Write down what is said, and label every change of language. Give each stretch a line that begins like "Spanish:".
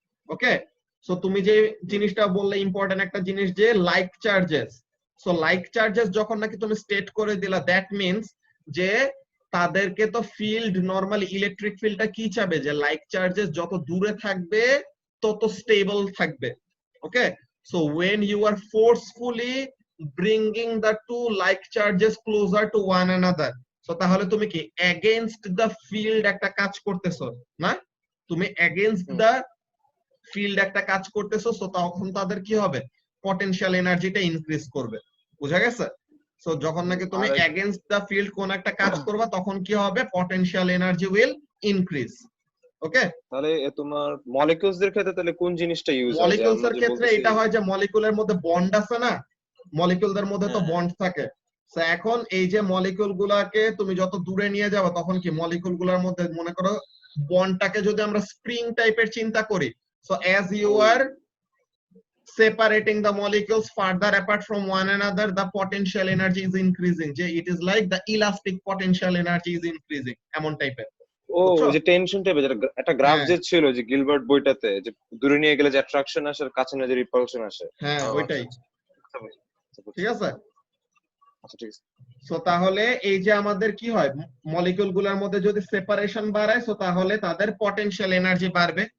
Bangla: ওকে, so তুমি যে জিনিসটা বললে ইম্পর্টেন্ট একটা জিনিস, যে like charges. So like charges যখন নাকি তুমি স্টেট করে দিলা, দ্যাট মিন্স যে তাদেরকে তো ফিল্ড, নরমালি ইলেকট্রিক ফিল্ডটা কি চাবে? যে লাইক চার্জেস যত দূরে থাকবে তত স্টেবল থাকবে।
English: okay, so when you are forcefully bringing the two like charges closer to one another, so
Bangla: তাহলে তুমি কি
English: against the field
Bangla: একটা কাজ করতেছো না? তুমি
English: against the field
Bangla: একটা কাজ করতেছো, সো তখন তাদের কি হবে? পটেনশিয়াল এনার্জিটা ইনক্রিজ করবে। বুঝা গেছে? সো যখন নাকি তুমি
English: against the field
Bangla: কোন একটা কাজ করবা তখন কি হবে? Potential energy
English: will increase. Okay,
Bangla: তাহলে তোমার মলিকিউলস এর ক্ষেত্রে তাহলে কোন জিনিসটা ইউজ হয়? মলিকিউলস এর ক্ষেত্রে এটা হয় যে মলিকিউলের মধ্যে বন্ড আছে না, মলিকিউলদের মধ্যে তো বন্ড থাকে। সো এখন এই যে মলিকিউল গুলাকে তুমি যত দূরে নিয়ে যাবে তখন কি মলিকিউল গুলার মধ্যে মনে করো বন্ডটাকে যদি আমরা স্প্রিং টাইপের চিন্তা করি,
English: So as you are separating the molecules further apart from one another, the potential energy is increasing. যে it is like the elastic potential energy is increasing,
Bangla: এমন টাইপের। ও বুঝছো? ওই যে টেনশন টাইপের একটা গ্রাফ হ্যাঁ। যে ছিল যে গিলবার্ট বইটাতে যে দূরে নিয়ে গেলে যে অ্যাট্রাকশন আসে আর কাছে নিয়ে যে রিপালশন আসে। হ্যাঁ ও, ওইটাই, আচ্ছা, বুঝছি। ঠিক আছে। আচ্ছা ঠিক আছে। সো তাহলে এই যে আমাদের কি হয়, মলিকিউল গুলোর মধ্যে যদি সেপারেশন বাড়ায় সো তাহলে তাদের পটেনশিয়াল এনার্জি বাড়বে।